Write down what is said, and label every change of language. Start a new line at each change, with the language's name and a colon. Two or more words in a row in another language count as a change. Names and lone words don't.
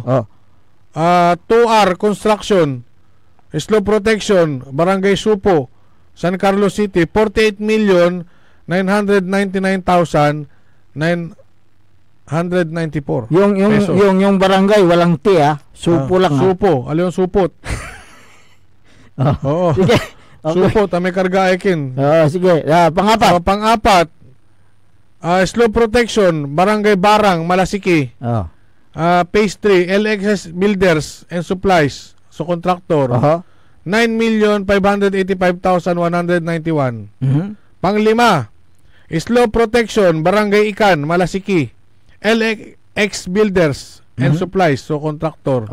English: 2R Construction, Slow Protection, Barangay Supo, San Carlos City, 48,999,994 pesos.
Filipino: Yung barangay walang T Supo lang. Supo, yung supot. Oo. Sige. Supot, may karga ekin. Sige. Pang-apat. Pang-apat,
English: Slow Protection,
Filipino: Barangay Barang, Malasiki.
English: Phase 3, LXS Builders and Supplies, contractor.
Filipino: 9,585,191. Pang-5,
English: Slow Protection,
Filipino: Barangay Ikan, Malasiki, LX Builders and Supplies, contractor.